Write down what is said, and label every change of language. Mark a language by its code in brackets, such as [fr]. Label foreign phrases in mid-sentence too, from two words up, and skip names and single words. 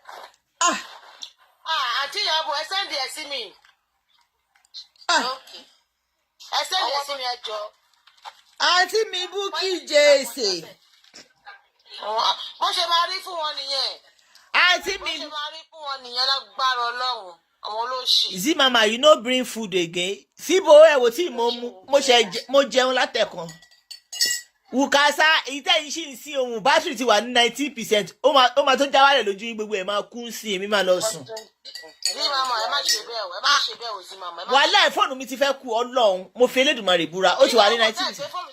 [yo] Àǹtí Iyabo ẹ sẹ́ǹdì ẹ̀ sí mi. Ẹ sẹ́ǹdì ẹ̀ sí mi ẹ jọ. àǹtí mi Bukky Jesse. Bó ṣe máa rí fún wọn nìyẹn. àǹtí mi. Bó ṣe máa rí fún wọn nìyẹn lágbára Ọlọ́run. Àwọn olóṣì. [pcm] Zi mama you no bring food again. [yo] Síbo ẹ wò tí mo jẹun látẹ̀kan. Wùkásá ìtẹ́yìn sì ń sí ohun bátìrì ti wà ní 90%. Ó máa tó já wálẹ̀ lójú gbogbo ẹ̀ máa kún sí èmi máa lọ sùn. Zi mama ẹ má ṣe bẹ́ẹ̀ o, ẹ má ṣe bẹ́ẹ̀ o Zi mama. Wàhálà fóònù mi ti fẹ́ kú Ọlọ́run mo fi Elédùmarè búra ó ti wà ní 90%.